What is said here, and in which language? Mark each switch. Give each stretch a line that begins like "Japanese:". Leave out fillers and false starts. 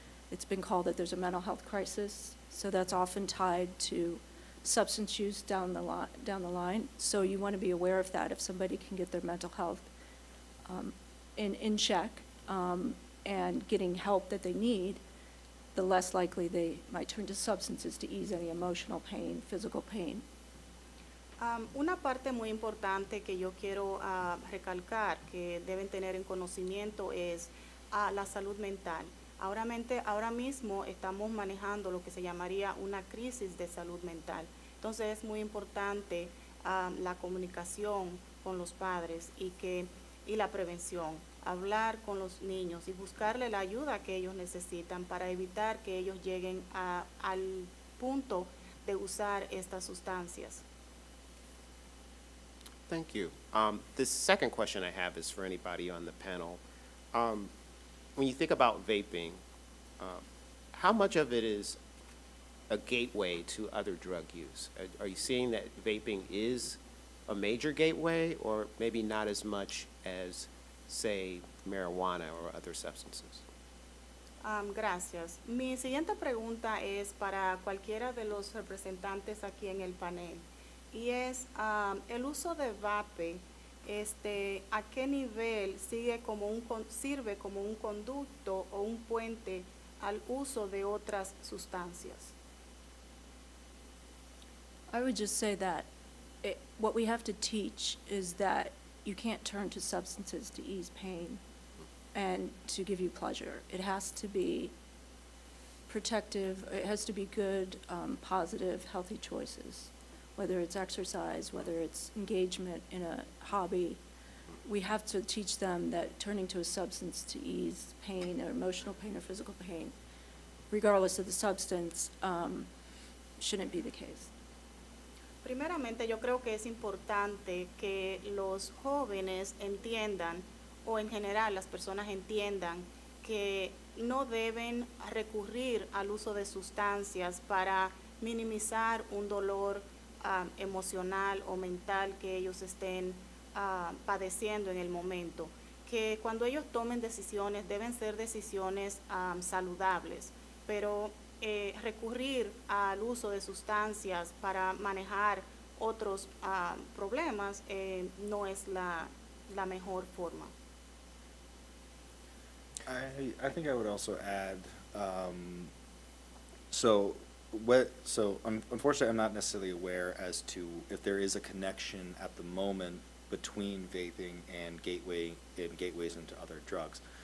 English: It's been called that there's a mental health crisis, so that's often tied to substance use down the line. So you want to be aware of that if somebody can get their mental health in check and getting help that they need, the less likely they might turn to substances to ease any emotional pain, physical pain.
Spanish: Una parte muy importante que yo quiero recalcar que deben tener en conocimiento es la salud mental. Ahora mismo estamos manejando lo que se llamaría una crisis de salud mental. Entonces es muy importante la comunicación con los padres y la prevención, hablar con los niños y buscarle la ayuda que ellos necesitan para evitar que ellos lleguen al punto de usar estas sustancias.
English: Thank you. The second question I have is for anybody on the panel. When you think about vaping, how much of it is a gateway to other drug use? Are you seeing that vaping is a major gateway, or maybe not as much as, say, marijuana or other substances?
Spanish: Gracias. Mi siguiente pregunta es para cualquiera de los representantes aquí en el panel, y es el uso de vape, ¿a qué nivel sirve como un conducto o un puente al uso de otras sustancias?
English: I would just say that what we have to teach is that you can't turn to substances to ease pain and to give you pleasure. It has to be protective, it has to be good, positive, healthy choices, whether it's exercise, whether it's engagement in a hobby. We have to teach them that turning to a substance to ease pain or emotional pain or physical pain, regardless of the substance, shouldn't be the case.
Spanish: Primeramente, yo creo que es importante que los jóvenes entiendan, o en general las personas entiendan, que no deben recurrir al uso de sustancias para minimizar un dolor emocional o mental que ellos estén padeciendo en el momento, que cuando ellos tomen decisiones deben ser decisiones saludables, pero recurrir al uso de sustancias para manejar otros problemas no es la mejor forma.
English: I think I would also add, unfortunately, I'm not necessarily aware as to if there is a connection at the moment between vaping and gateways into other drugs.